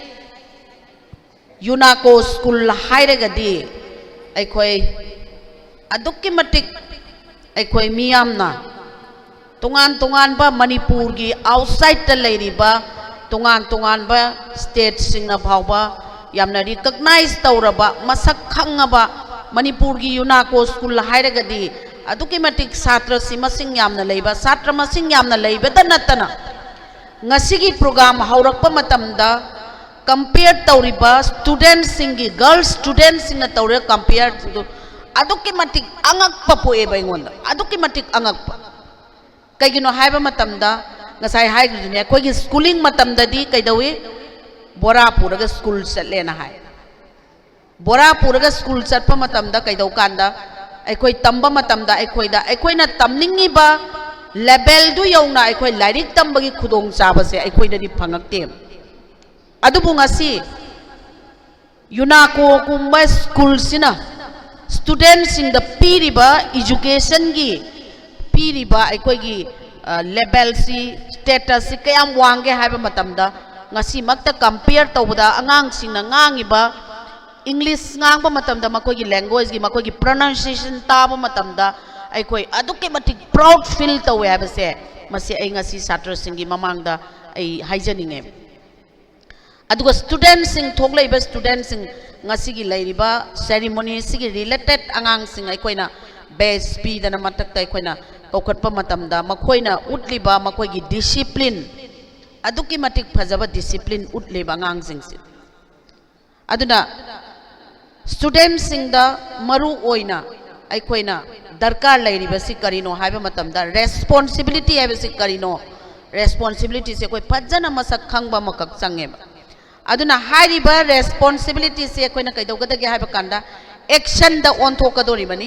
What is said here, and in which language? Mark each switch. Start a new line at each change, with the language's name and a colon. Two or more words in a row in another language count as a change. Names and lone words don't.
Manipuri: UNACO school hairagadi aikoi adukki matik aikoi miyamna tungan ba Manipur gi outside ta leiriba tungan ba state singna phawba yamna recognize tawraba masak khangaba Manipur gi UNACO school hairagadi aduki matik satra si masing yamna leiba satra masing yamna leiba da natana ngasigi program haurakpa matamda compare tawriba students singi
English: girl students
Manipuri: singna tawre compare to aduki matik angakpa po eba ingonda aduki matik angakpa kaigino haiba matamda ngasai haigudune akoigi schooling matamda di kaidawi bora puraga school chatlena hai bora puraga school chatpa matamda kaidau kanda aikoi tamba matamda aikoida aikoina tamningi ba level du yauna aikoi lairik tambagi khudong chaba se aikoida di phangakte adubu ngasi UNACO kumba school sina
English: students in the
Manipuri: piriba education gi piriba aikoi gi level si status si kayam wange haiba matamda ngasi makta compare tawda angang sing na ngangiba English ngang ba matamda makoi gi language gi makoi gi pronunciation ta ba matamda aikoi aduke matik
English: proud feel
Manipuri: tawe haiba se masi ai ngasi satra singi mamangda ai haijaninge aduga students sing thoglai ba students sing ngasi gi lairiba ceremony sigi related angang sing aikoina base p dana matak tai koina kokatpa matamda makoina utliba makoi gi discipline aduki matik phajaba discipline utliba angang sing si aduna students sing da maru oina aikoina darkar lairiba si karino haiba matamda responsibility haiba si karino responsibility se koi phajana masak khangba makak change aduna hariba responsibility se koina kaidogada haiba kanda action da on thokadori bani